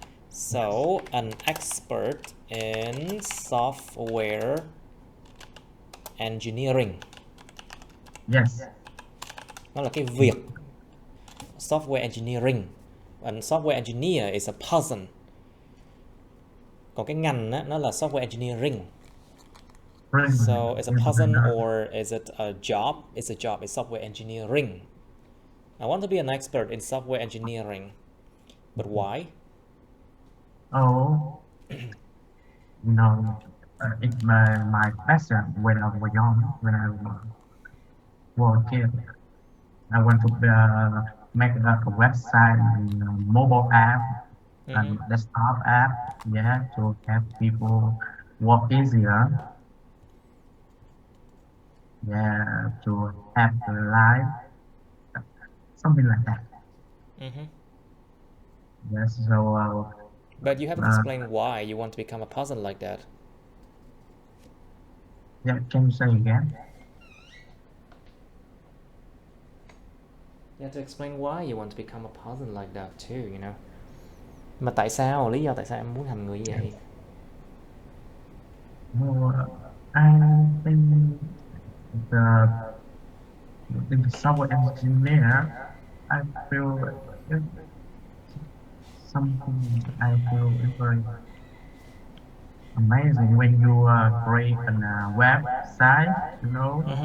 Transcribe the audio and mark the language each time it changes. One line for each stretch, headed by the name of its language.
English: So, an expert in software engineering. Yes.
Vietnamese: Nó là cái việc. Software engineering.
English: And software engineer is a person.
Vietnamese: Còn cái ngành á, nó là software engineering.
English: So, it's a person or is it a job? It's a job. It's software engineering. I want to be an expert in software engineering. But why? Oh, no, it's my passion when I was young, when I was a kid. I want to make a website and a mobile app and desktop app, yeah, to help people work easier. Yeah, to have a life, something like that. Yes, so. But you haven't explained why you want to become a person like that. Yeah, can you say again? You have to explain why you want to become a person like that too, you know.
Vietnamese: Mà tại sao, lý do tại sao em muốn thành người như vậy?
English: Well, I think the software engineer, I feel something I feel very amazing when you create a website, you know.